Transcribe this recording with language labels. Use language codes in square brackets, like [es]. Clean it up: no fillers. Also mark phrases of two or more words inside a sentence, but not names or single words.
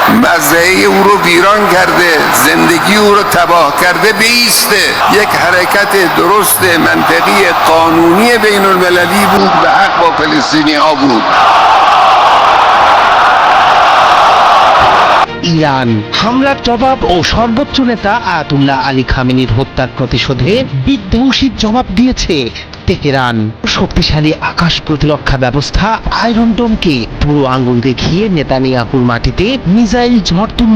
[fa] مزرعه او رو ویران کرده، زندگی او رو تباه کرده بیسته. یک حرکت درست منطقی قانونی بین المللی بود و حق با فلسطینی ها بود. [bn] ইরান হামলার জবাব ও সর্বোচ্চ নেতা আয়াতুল্লাহ আলী খামেনির হত্যার প্রতিশোধে বিধ্বংসী জবাব দিয়েছে তেহরান। শক্তিশালী আকাশ প্রতিরক্ষা ব্যবস্থা আয়রন ডোমকে পুরো আঙ্গুল দেখিয়ে নেতানিয়াহুর মাটিতে মিসাইল ঝড় তুলল।